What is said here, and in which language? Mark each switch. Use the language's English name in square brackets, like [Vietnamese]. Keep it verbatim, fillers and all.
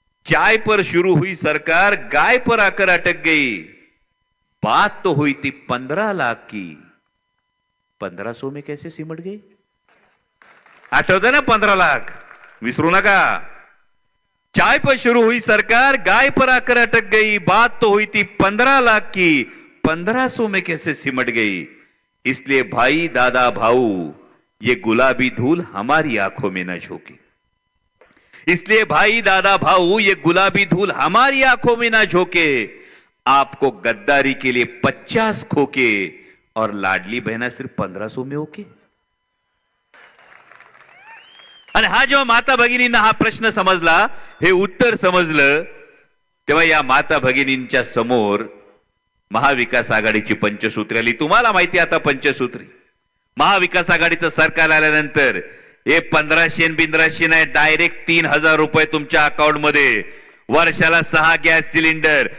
[Hindi] चाय पर शुरू हुई सरकार गाय पर आकर अटक गई. बात तो हुई थी पंद्रह लाख की, पंद्रह सौ में कैसे सिमट गई. [Marathi] आठवत ना पंद्रह लाख, विसरू नका. [Hindi] चाय पर शुरू हुई सरकार गाय पर आकर अटक गई. बात तो हुई थी पंद्रह लाख की, पंद्रह सौ में कैसे सिमट गई. इसलिए भाई दादा भाऊ ये गुलाबी धूल हमारी आंखों में न झोंके. इसलिए भाई दादा भाऊ ये गुलाबी धूल हमारी आंखों में ना झोंके. आपको गद्दारी के लिए पचास खोके और लाडली बहना सिर्फ पंद्रह सौ में ओके. [Marathi] आणि हा जेव्हा माता भगिनींना हा प्रश्न समजला, हे उत्तर समजलं, तेव्हा या माता भगिनींच्या समोर महाविकास आघाडीची पंचसूत्री आली. तुम्हाला माहिती आता पंचसूत्री महाविकास आघाडीचं सरकार आल्यानंतर हे पंधराशे बिंद्राशे नाही, डायरेक्ट तीन हजार रुपये तुमच्या अकाउंटमध्ये, वर्षाला सहा गॅस सिलेंडर.